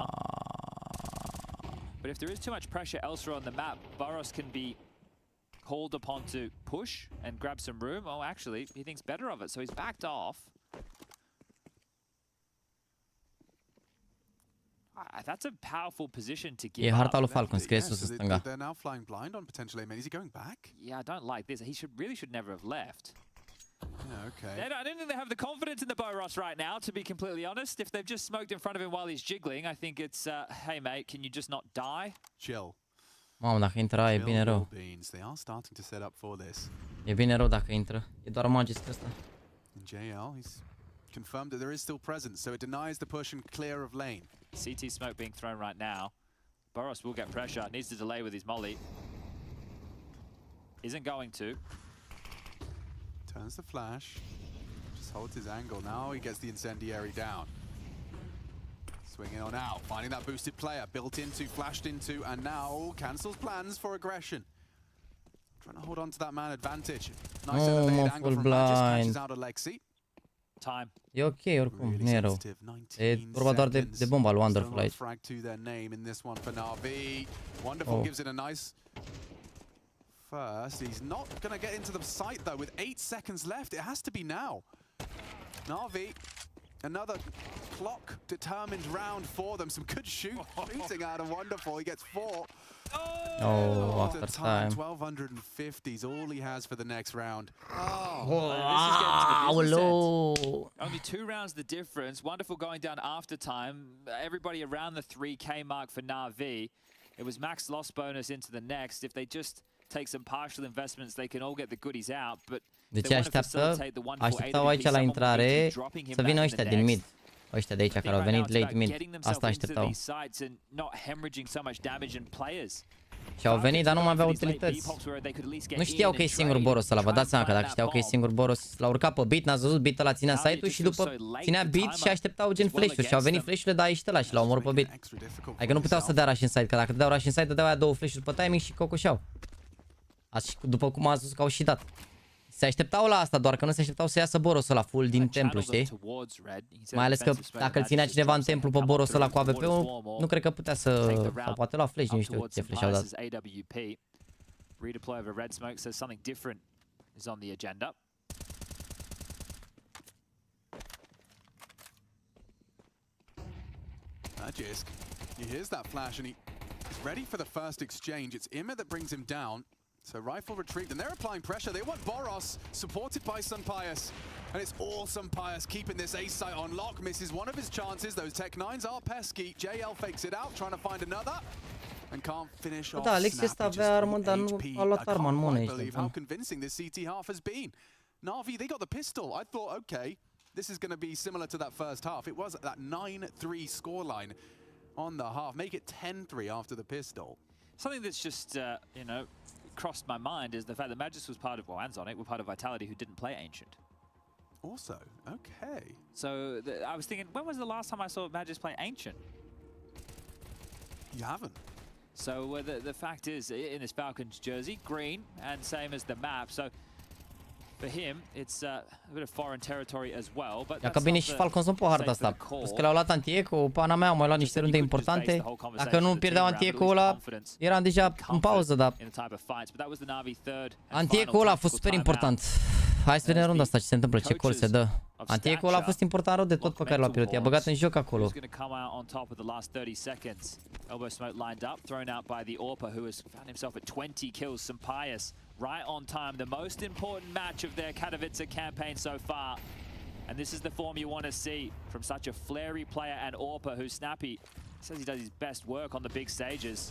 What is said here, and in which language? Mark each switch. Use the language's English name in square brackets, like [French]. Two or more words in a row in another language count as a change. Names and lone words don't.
[English] But if there is too much pressure elsewhere on the map, Boros can be called upon to push and grab some room. Oh, actually, he thinks better of it, so he's backed off. That's a powerful position to give. [Romanian] E harta lui Falcons, că e sus în stânga. [English] They're now flying blind on potential aim. Is he going back? Yeah, I don't like this. He really should never have left. Yeah, okay. I don't think they have the confidence in the Boros right now, to be completely honest. If they've just smoked in front of him while he's jiggling, I think it's, hey mate, can you just not die? Chill. [Romanian] Mamă, dacă intra e bine rău. [English] They are starting to set up for this. [Romanian] E bine rău dacă intră. E doar Magis ăsta. [English] JL, he's confirmed that there is still presence, so it denies the push and clear of lane. CT smoke being thrown right now. Boros will get pressure, needs to delay with his molly. Isn't going to. Turns the flash, just holds his angle. Now he gets the incendiary down. Swinging on out, finding that boosted player, built into, flashed into, and now cancels plans for aggression. Trying to hold on to that man advantage. Nice elevated angle from Magis, catches out Alexi. Time. [Romanian] E ok, oricum, nu e rău. E vorba doar de bomba lui Wonderful aici. [English] Frag to their name in this one for NAVI. Wonderful gives it a nice first. He's not going to get into the site though with 8 seconds left. It has to be now. NAVI, another clock determined round for them. Some good shooting out of Wonderful. He gets 4. Oh, after time. 1250 is all he has for the next round. Only 2 rounds the difference. Wonderful going down after time. Everybody around the 3K mark for NAVI. It was max loss bonus into the next. If they just take some partial investments, they can all get the goodies out, but [Romanian] Deci așteptau aici la intrare să vină ăștia din mid. Ăștia de aici care au venit [English] late mid. [Romanian] Asta așteptau. Și au venit, dar nu mai aveau utilități. Nu știau că e singur Boros ăla, vă dați seama că dacă știau că e singur Boros, l-au urcat pe beat, n-ați văzut, beat ăla ținea site-ul și după ținea beat și așteptau gen flash-uri și au venit flash-urile, dar a ieșit ăla și l-au omorât pe beat. Adică nu puteau să dea [English] rush inside, [Romanian] că dacă dădeau [English] rush inside, [Romanian] dădeau aia 2 flash-uri pe timing și cocoșeau. După cum ați văzut că au și dat. Se așteptau la asta, doar că nu se așteptau să iasă Boros ăla full din templu, știi? Mai ales că dacă îl ținea cineva în templu pe Boros ăla cu AWP-ul, nu cred că putea să... Sau poate lua flash, nu știu ce flash au dat. [English] Redeploy over red smoke says something different is on the agenda. Magisk, he hears that flash and he's ready for the first exchange. It's Immer that brings him down. So rifle retrieved, and they're applying pressure. They want Boros, supported by Sunpius. And it's all Sunpius keeping this ace site on lock. Misses one of his chances. Those Tech 9s are pesky. JL fakes it out, trying to find another. And can't finish off. [Romanian] Da, Alex ăsta avea armă, dar nu a luat arma în mână aici. [English] How convincing this CT half has been. Navi, they got the pistol. I thought, okay, this is going to be similar to that first half. It was that 9-3 scoreline on the half. Make it 10-3 after the pistol. Something that's just, you know, crossed my mind is the fact that Magis was part of, well, and Zonic were part of Vitality, who didn't play Ancient. Also, okay. So I was thinking, when was the last time I saw Magis play Ancient? You haven't. So the fact is, in this Falcons jersey, green, and same as the map. So for him, it's a bit of foreign territory as well. But [Romanian] dacă bine și Falcons nu pe harta asta. Plus că le-au luat anti-eco, pana mea, au mai luat niște runde importante. Dacă nu pierdeau anti-eco ăla, eram deja în pauză, dar anti-eco ăla a fost super important. Hai să vedem runda asta ce se întâmplă, ce call se dă. Anti-eco ăla a fost important rău de tot pe care l-a pierdut. I-a băgat în joc acolo. [English] Elbow smoke lined up, thrown out by the Orpa, who has found himself at 20 kills. Sunpius right on time, the most important match of their Katowice campaign so far. And this is the form you want to see from such a flary player and Orpa, who Snappy says he does his best work on the big stages.